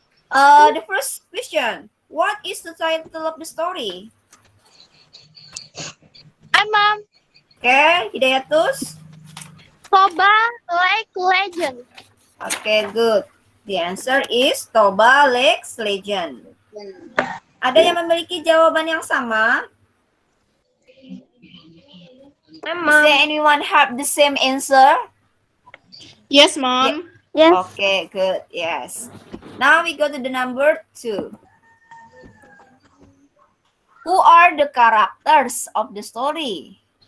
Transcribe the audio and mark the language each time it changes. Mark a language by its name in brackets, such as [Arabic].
[English] The first question, what is the title of the story? Mom. Okay, Hidayatus. Toba Lake Legend. Okay, good. The answer is Toba Lake Legend. [Indonesian] Ada yang memiliki jawaban yang sama? [English] Does anyone have the same answer? Yes, Mom. Yes. Okay, good. Yes. Now we go to the number 2. Who are the characters of the story?